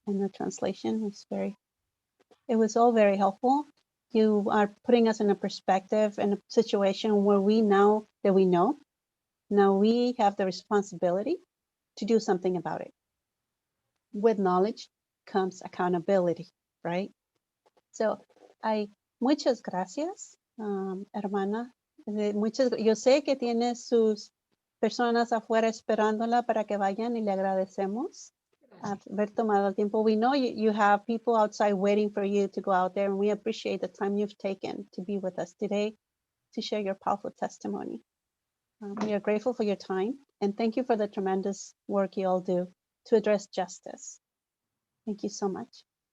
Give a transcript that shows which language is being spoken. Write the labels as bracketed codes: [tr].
[en] And the translation was it was all very helpful. You are putting us in a perspective and a situation where we know, now we have the responsibility to do something about it. With knowledge comes accountability, right? [es] So, muchas gracias, hermana. Yo sé que tiene sus personas afuera esperándola para que vayan y le agradecemos haber tomado el tiempo. [en] We know you have people outside waiting for you to go out there, and we appreciate the time you've taken to be with us today to share your powerful testimony. We are grateful for your time, and thank you for the tremendous work you all do to address justice. Thank you so much.